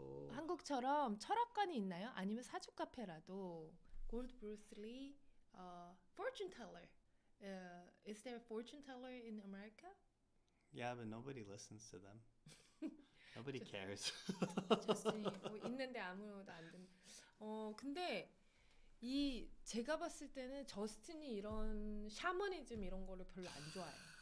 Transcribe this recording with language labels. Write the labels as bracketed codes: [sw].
[ko] 한국처럼 철학관이 있나요? 아니면 사주 카페라도 골드 브루스 리 fortune teller. [en] Is there a fortune teller in America? Yeah, but nobody listens to them. Nobody cares. [ko] 저스틴이 있는데 아무도 안 듣는. 근데 제가 봤을 때는 저스틴이 이런 샤머니즘 이런 거를 별로 안 좋아해요.